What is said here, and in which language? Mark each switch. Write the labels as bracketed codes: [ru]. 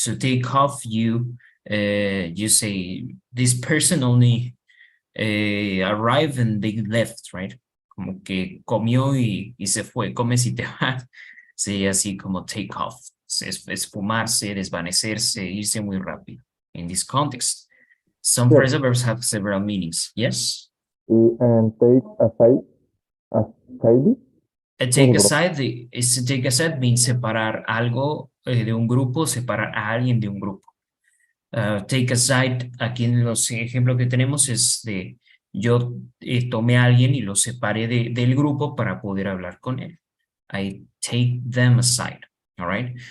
[en] So take off, you say this person only arrived and they left, right? [es] Como que comió y se fue, comes y te vas. Sería así como take off, esfumarse, desvanecerse, irse muy rápido. [en] In this context, some phrasal verbs have several meanings. Yes? And take aside. Take aside means [es] separar algo de un grupo, separar a alguien de un grupo. Take aside, aquí en los ejemplos que tenemos es de yo tomé a alguien y lo separé del grupo para poder hablar con él. [en] I take them aside, all right?